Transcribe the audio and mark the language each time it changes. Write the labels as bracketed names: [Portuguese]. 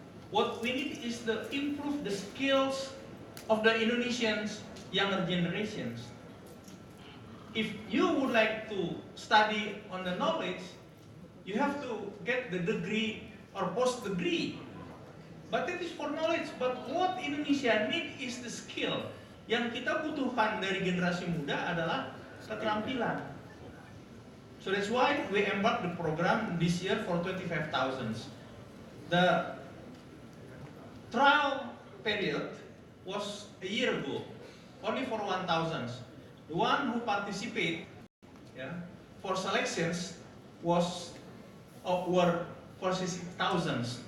[English] What we need is to improve the skills of the Indonesians, younger generations. If you would like to study on the knowledge, you have to get the degree or post-degree. But that is for knowledge. But what Indonesia needs is the skill. [Indonesian] Yang kita butuhkan dari generasi muda adalah keterampilan. [English] So that's why we embarked the program this year for 25,000. The trial period was a year ago, only for 1,000. The one who participate for selections were 46,000.